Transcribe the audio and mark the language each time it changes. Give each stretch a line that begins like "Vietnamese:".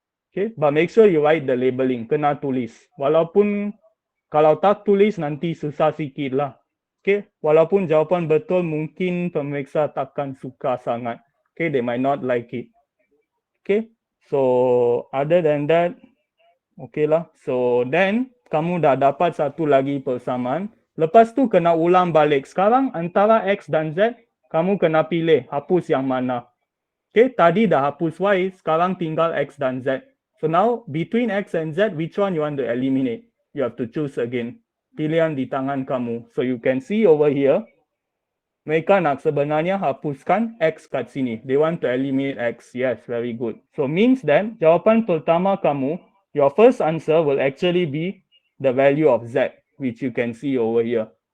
English: Okay, but make sure you write the labeling,
Malay: kena tulis. Walaupun kalau tak tulis nanti susah sikit lah. Okay, walaupun jawapan betul mungkin pemeriksa takkan suka sangat.
English: Okay, they might not like it. Okay, so other than that, okay lah.
Malay: So then kamu dah dapat satu lagi persamaan. Lepas tu kena ulang balik. Sekarang antara X dan Z, kamu kena pilih hapus yang mana. Okay, tadi dah hapus Y, sekarang tinggal X dan Z.
English: So now between X and Z, which one you want to eliminate? You have to choose again.
Malay: Pilihan di tangan kamu.
English: So you can see over here,
Malay: mereka nak sebenarnya hapuskan X kat sini.
English: They want to eliminate X. Yes, very good. So means that
Malay: jawapan pertama kamu,
English: your first answer will actually be the value of Z, which you can see over here.